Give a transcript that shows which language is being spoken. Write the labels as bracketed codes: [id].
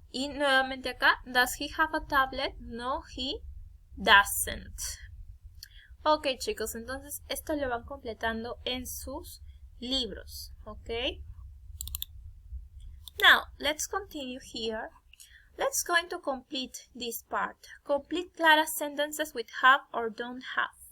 [es] Y nuevamente acá, [en] does he have a tablet? No, he doesn't. [es] Ok, chicos, entonces esto lo van completando en sus libros, ¿ok? [en] Now, let's continue here. Let's going to complete this part. Complete Clara's sentences with have or don't have.